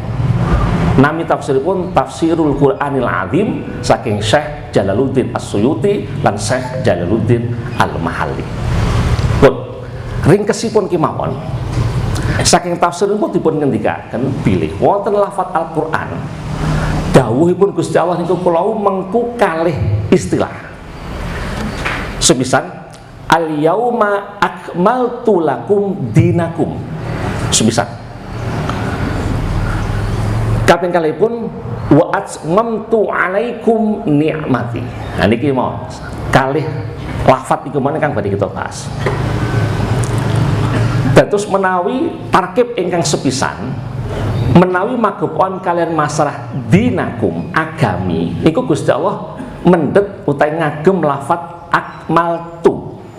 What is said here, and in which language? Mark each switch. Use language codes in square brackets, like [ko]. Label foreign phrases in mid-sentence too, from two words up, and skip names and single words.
[jv] Nami tafsiripun Tafsirul Qur'anil Azim saking Syekh Jalaluddin As-Suyuti lan Syekh Jalaluddin Al-Mahalli. Pun ringkesipun kemawon saking tafsiripun dipun ngendikaken bilih wonten lafaz Al-Qur'an dawuhipun Gusti Allah niku kula mengku kalih istilah. [ar] Sepisan اليوم أكملت لكم دينكم. [jv] Sepisan kaping kalihipun [ar] وأتممت عليكم نعمتي. [jv] Nah niki mau kalih lafaz iku meneh kang badhe kita bahas. Dados menawi tarkib ingkang sepisan, menawi magepokan kalian masalah dinakum agami niku Gusti Allah mendhet utawi ngagem lafaz akmaltu.